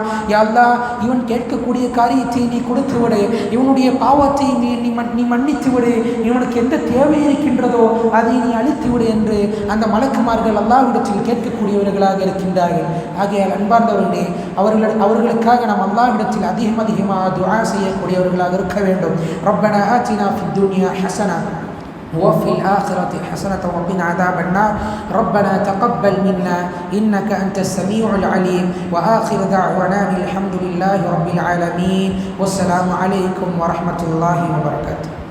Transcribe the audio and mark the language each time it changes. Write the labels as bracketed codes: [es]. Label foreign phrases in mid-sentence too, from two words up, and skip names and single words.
[ta] யா அல்லாஹ், இவன் கேட்கக்கூடிய காரியத்தை நீ கொடுத்து விடு, இவனுடைய பாவத்தை நீ மன்னித்து விடு, இவனுக்கு எந்த தேவை இருக்கின்றதோ அதை நீ அழித்து விடு என்று அந்த மலக்குமார்கள் அல்லாஹ்விடத்தில் கேட்கக்கூடியவர்களாக இருக்கின்றார்கள். ஆகையால் அன்பார்ந்தவர்களே, அவர்களுக்காக நாம் அல்லாஹ்விடத்தில் அதிகமாக துஆ செய்யக்கூடியவர்களாக இருக்க வேண்டும். [ar] ربنا آتنا في الدنيا حسنة وفي الآخرة حسنة وقنا عذاب النار. ربنا تقبل منا إنك أنت السميع العليم. وآخر دعوانا الحمد لله رب العالمين. والسلام عليكم ورحمة الله وبركاته.